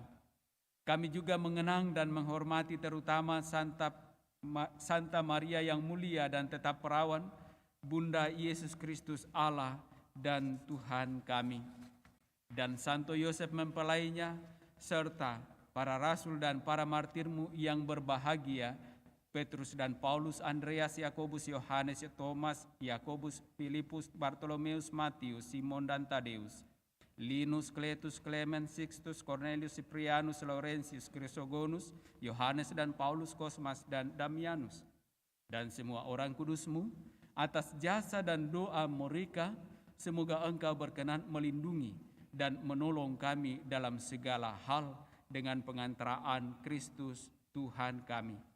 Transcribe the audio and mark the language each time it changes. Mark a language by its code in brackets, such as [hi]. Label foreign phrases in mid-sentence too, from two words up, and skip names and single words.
[id] Kami juga mengenang dan menghormati terutama Santa Maria yang mulia dan tetap perawan, Bunda Yesus Kristus Allah dan Tuhan kami. Dan Santo Yosef mempelainya, serta para rasul dan para martirmu yang berbahagia, Petrus dan Paulus, Andreas, Yakobus, Yohanes, Thomas, Yakobus, Filipus, Bartolomeus, Matius, Simon dan Tadeus, Linus, Cletus, Clement, Sixtus, Cornelius, Ciprianus, Laurentius, Chrysogonus, Yohanes dan Paulus, Kosmas dan Damianus, dan semua orang kudusmu. Atas jasa dan doa mereka, semoga Engkau berkenan melindungi dan menolong kami dalam segala hal dengan pengantaraan Kristus Tuhan kami.